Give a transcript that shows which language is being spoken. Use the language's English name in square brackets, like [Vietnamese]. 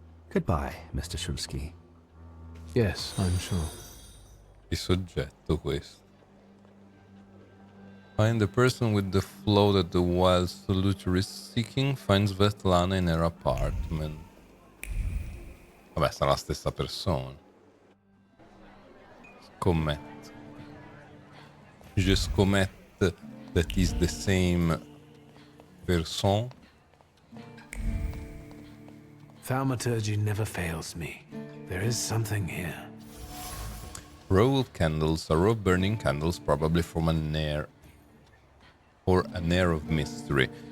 [English] Goodbye, Mr. Shulsky. Yes, I'm sure. [Italian] Che soggetto questo. [English] Find the person with the flow that the wild Salutor is seeking. Find Svetlana in her apartment. [Italian] Vabbè, sarà la stessa persona. Scommetto. Je scommette [English] that is the same person. Thaumaturge never fails me. There is something here. Row of candles, a row of burning candles, probably from an air or an air of mystery.